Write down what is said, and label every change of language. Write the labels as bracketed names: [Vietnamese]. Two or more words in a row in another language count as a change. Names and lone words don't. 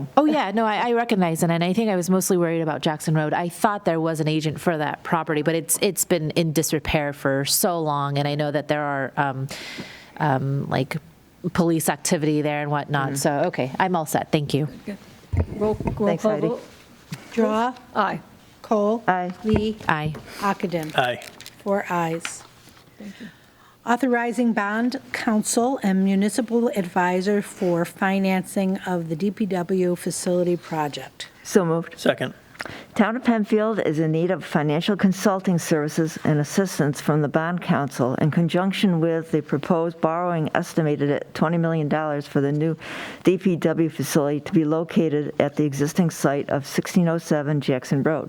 [English] Oh, yeah, no, I recognize it, and I think I was mostly worried about Jackson Road. I thought there was an agent for that property, but it's been in disrepair for so long, and I know that there are, like, police activity there and whatnot, so, okay, I'm all set, thank you. Roll Thanks, call Heidi. vote. Drawe. Aye. Kohl. Aye. Lee. Aye. Ockenden. Aye. 4 ayes. Authorizing bond counsel and municipal advisor for financing of the DPW facility project. So moved. Second. Town of Penfield is in need of financial consulting services and assistance from the bond council in conjunction with the proposed borrowing estimated at $20 million for the new DPW facility to be located at the existing site of 1607 Jackson Road.